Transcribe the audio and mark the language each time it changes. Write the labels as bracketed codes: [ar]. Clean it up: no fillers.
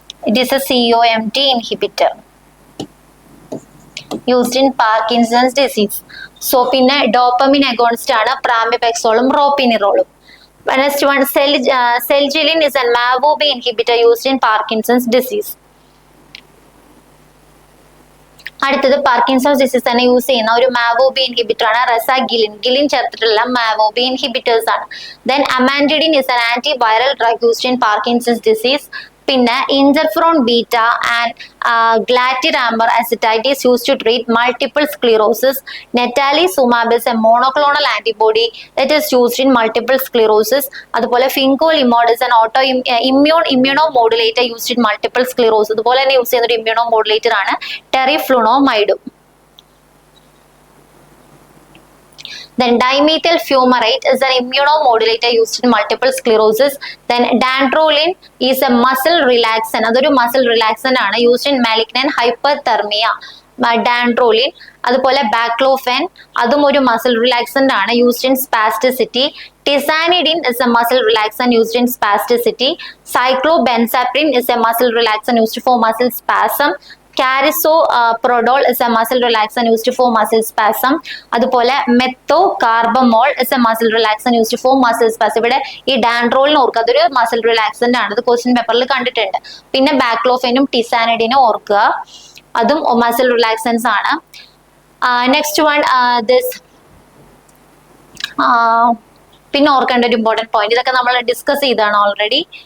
[en] It is a COMT inhibitor used in Parkinson's disease. [ml] So പിന്നെ dopamine agonist ആണ് പ്രാമിപെക്സോളും റോപ്പിനിറോളും. [en] Next one, Celgilin is a MAVOB inhibitor used in Parkinson's disease. [ml] അടുത്തത് Parkinson's disease തന്നെ use ചെയ്യുന്ന ഒരു മാവോബി inhibitor ആണ് റെസാഗിലിൻ. ഗിലിൻ ചേർത്തിട്ടുള്ള മാവോബി inhibitors ആണ്. [en] Then amantadine is an antiviral drug used in Parkinson's disease. പിന്നെ interferon beta and glatiramer acetate is used to treat multiple sclerosis. Natalizumab is a monoclonal antibody that is used in multiple sclerosis. അതുപോലെ fingolimod is an immunomodulator used in multiple sclerosis. [ml] അതുപോലെ തന്നെ use ചെയ്യുന്ന ഒരു immuno modulator ആണ് ടെറിഫ്ലുനോമൈഡും. [en] Then dimethyl fumarate is an immunomodulator used in multiple sclerosis. Then dantrolene is a muscle relaxant. [ml] അതൊരു muscle relaxant ആണ് [en] used in malignant hyperthermia. Dantrolene. [ml] അതുപോലെ baclofen, അതും ഒരു muscle relaxant ആണ് [en] used in spasticity. Tizanidine is a muscle relaxant used in spasticity. Cyclobenzaprine is a muscle relaxant used for muscle spasm. Carisoprodol is a muscle relaxant used for muscle spasm. അതുപോലെ methocarbamol is a muscle relaxant used for muscle spasm. [ml] ഇവിടെ ഈ ഡാൻഡ്രോളിന് ഓർക്കുക, അതൊരു muscle relaxant ആണ്. അത് question പേപ്പറിൽ കണ്ടിട്ടുണ്ട്. പിന്നെ ബാക്ലോഫെനും ടിസാനിഡിനും ഓർക്കുക, അതും മസിൽ റിലാക്സൻസ് ആണ്. നെക്സ്റ്റ് വൺ ദിസ്, പിന്നെ ഓർക്കേണ്ട ഒരു ഇമ്പോർട്ടന്റ് പോയിന്റ്, ഇതൊക്കെ നമ്മൾ ഡിസ്കസ് ചെയ്താണ് ഓൾറെഡി.